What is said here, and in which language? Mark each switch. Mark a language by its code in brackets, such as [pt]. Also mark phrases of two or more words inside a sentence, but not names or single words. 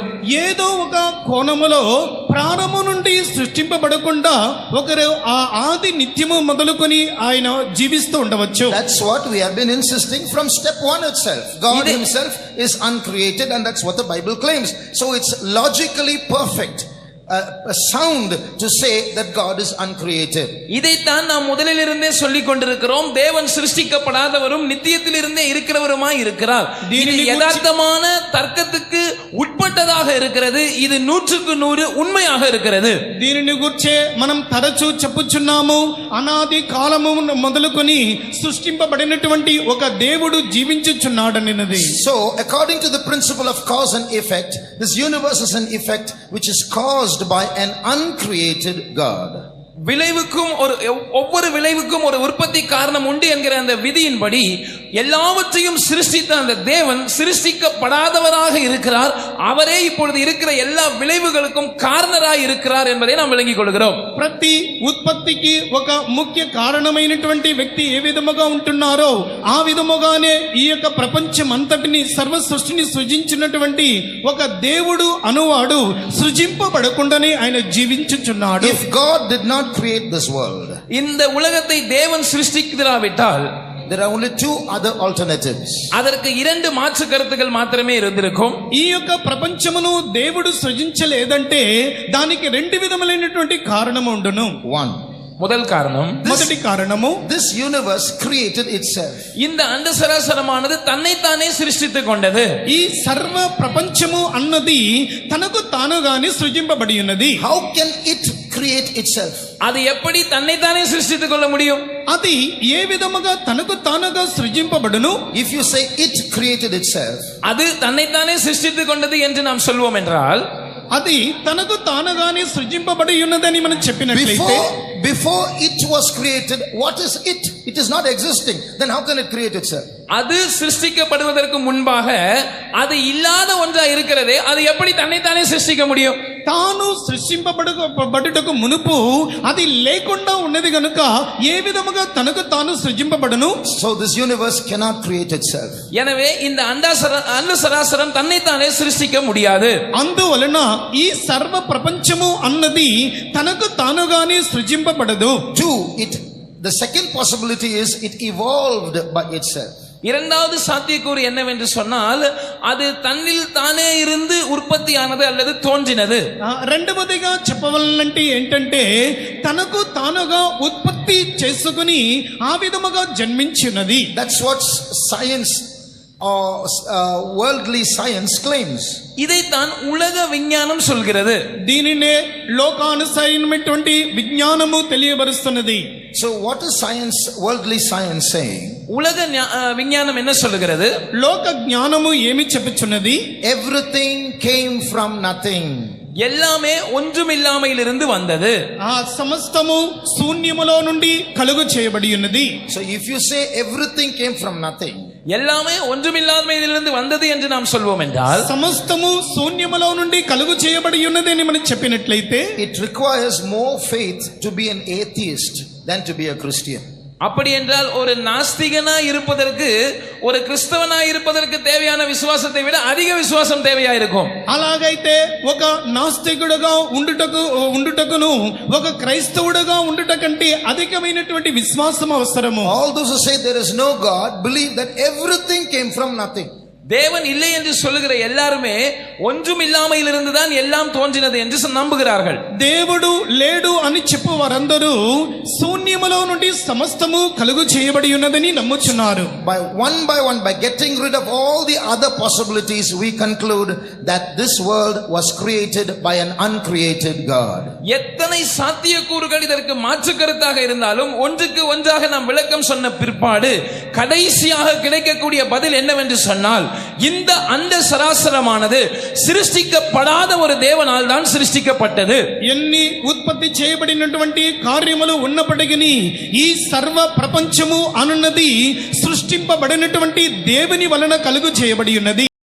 [te] ఏదో ఒక కోణములో ప్రారంభం నుండి సృష్టింపబడకుండా ఒకరు ఆ ఆది నిత్యము మొదలుకొని ఆయన జీవిస్తూ ఉండవచ్చు. [en] That's what we have been insisting from step 1 itself. God himself is uncreated, and that's what the Bible claims. So it's logically perfect, sound to say that God is uncreated. [ta] இதைத்தான் நாம் முதலிலிருந்தே சொல்லிக் கொண்டிருக்கிறோம். தேவன் சிருஷ்டிக்கப்படாதவரும் நித்தியத்தில் இருந்தே இருக்கிறவருமாய் இருக்கிறார். இது யதார்த்தமான தர்க்கத்துக்கு உட்பட்டதாக இருக்கிறது. இது 100க்கு 100 உண்மையாக இருக்கிறது. [te] దీనిని గుర్చే మనం తరచూ చెప్పుచున్నాము, అనాది కాలము మొదలుకొని సృష్టింపబడినటువంటి ఒక దేవుడు జీవించుచున్నాడనినది. [en] So according to the principle of cause and effect, this universe is an effect which is caused by an uncreated God. [ta] விளைவுக்கும் ஒவ்வொரு விளைவுக்கும் ஒரு உற்பத்தி காரணம் உண்டு என்கிற அந்த விதியின்படி எல்லாவற்றையும் சிருஷ்டித்த அந்த தேவன் சிருஷ்டிக்கப்படாதவராக இருக்கிறார். அவரே இப்பொழுது இருக்கிற எல்லா விளைவுகளுக்கும் காரணராய் இருக்கிறார் என்பதை நாம் விளங்கிக் கொள்கிறோம். [te] ప్రతి ఉత్పత్తికి ఒక ముఖ్య కారణమైనటువంటి వ్యక్తి ఏ విధముగా ఉంటున్నారో ఆ విధముగానే ఈ యొక్క ప్రపంచం అంతటిని సర్వ సృష్టిని సృజించినటువంటి ఒక దేవుడు అనువాడు సృజింపబడకుండానే ఆయన జీవించుచున్నాడు. [en] If God did not create this world, [ta] இந்த உலகத்தை தேவன் சிருஷ்டிக்கிறாவிட்டால் [en] there are only 2 other alternatives. [ta] அதற்கு 2 மாற்று கருத்துக்கள் மாத்திரமே இருந்திருக்கும். [te] ఈ యొక్క ప్రపంచమును దేవుడు సృజించలేదంటే దానికి 2 విధములైనటువంటి కారణము ఉండును. [en] 1, [ta] முதல் காரணம், [te] మొదటి కారణము, [en] this universe created itself. [ta] இந்த அண்ட சராசரமானது தன்னைத்தானே சிருஷ்டித்துக் கொண்டது. [te] ఈ సర్వ ప్రపంచము అన్నది తనకు తానుగానే సృజింపబడి ఉన్నది. [en] How can it create itself? [ta] அது எப்படி தன்னைத்தானே சிருஷ்டித்துக் கொள்ள முடியும்? [te] అది ఏ విధముగా తనకు తానుగా సృజింపబడును? [en] If you say it created itself, [ta] அது தன்னைத்தானே சிருஷ்டித்துக் கொண்டது என்று நாம் சொல்வோம் என்றால், [te] అది తనకు తానుగానే సృజింపబడి ఉన్నదని మనం చెప్పినట్లయితే [en] Before it was created, what is it? It is not existing. Then how can it create itself? [ta] அது சிருஷ்டிக்கப்படுவதற்கு முன்பாக அது இல்லாத ஒன்றா இருக்கிறதே, அது எப்படி தன்னைத்தானே சிருஷ்டிக்க முடியும்? [te] తాను సృష్టింపబడుటకు మునుపు అది లేకుండా ఉన్నది గనుక ఏ విధముగా తనకు తాను సృజింపబడును? [en] So this universe cannot create itself. [ta] எனவே இந்த அண்ட சராசரம் தன்னைத்தானே சிருஷ்டிக்க முடியாது. [te] అందువలన ఈ సర్వ ప్రపంచము అన్నది తనకు తానుగానే సృజింపబడదు. [en] The second possibility is it evolved by itself. [ta] இரண்டாவது சாத்தியக்கூறு என்னவென்று சொன்னால் அது தன்னில் தானே இருந்து உற்பத்தியானது அல்லது தோன்றினது. [te] రెండవదిగా చెప్పవలనంటే ఏంటంటే తనకు తానుగా ఉత్పత్తి చేసుకుని ఆ విధముగా జన్మించినది. [en] That's what science or worldly science claims. [ta] இதைத்தான் உலக விஞ்ஞானம் சொல்கிறது. [te] దీనినే లోకానుసైనటువంటి విజ్ఞానము తెలియబరుస్తున్నది. [en] So what is science, worldly science saying? [ta] உலக விஞ்ஞானம் என்ன சொல்லுகிறது? [te] లోక జ్ఞానము ఏమి చెప్పుచున్నది? [en] Everything came from nothing. [ta] எல்லாமே ஒன்றுமில்லாமையிலிருந்து வந்தது. [te] ఆ సమస్తము శూన్యములో నుండి కలుగు చేయబడి ఉన్నది. [en] So if you say everything came from nothing, [ta] எல்லாமே ஒன்றுமில்லாமையிலிருந்து வந்தது என்று நாம் சொல்வோம் என்றால், [te] సమస్తము శూన్యములో నుండి కలుగు చేయబడి ఉన్నది అని మనం చెప్పినట్లయితే, [en] it requires more faith to be an atheist than to be a Christian. [ta] அப்படி என்றால் ஒரு நாஸ்திகனாய் இருப்பதற்கு ஒரு கிறிஸ்தவனாய் இருப்பதற்கு தேவையான விசுவாசத்தை விட அதிக விசுவாசம் தேவையா இருக்கும். [te] అలాగైతే ఒక నాస్తికుడుగా ఉండుటకును ఒక క్రైస్తవుడుగా ఉండుట కంటే అధికమైనటువంటి విశ్వాసం అవసరము. [en] All those who say there is no God believe that everything came from nothing. [ta] தேவன் இல்லை என்று சொல்லுகிற எல்லாருமே ஒன்றும் இல்லாமையிலிருந்து தான் எல்லாம் தோன்றினது என்று நம்புகிறார்கள். [te] దేవుడు లేడు అని చెప్పు వారందరూ శూన్యములో నుండి సమస్తము కలుగు చేయబడి ఉన్నదని నమ్ముచున్నారు. [en] By one by getting rid of all the other possibilities, we conclude that this world was created by an uncreated God. [ta] எத்தனை சாத்தியக்கூறுகள் இதற்கு மாற்று கருத்தாக இருந்தாலும் ஒன்றுக்கு ஒன்றாக நாம் விளக்கம் சொன்ன பிற்பாடு கடைசியாக கிடைக்கக்கூடிய பதில் என்னவென்று சொன்னால், இந்த அண்ட சராசரமானது சிருஷ்டிக்கப்படாத ஒரு தேவனால் தான் சிருஷ்டிக்கப்பட்டது. [te] ఎన్ని ఉత్పత్తి చేయబడినటువంటి కార్యములు ఉన్నప్పటికీ ఈ సర్వ ప్రపంచము అనున్నది సృష్టింపబడినటువంటి దేవుని వలన కలుగు చేయబడి ఉన్నది.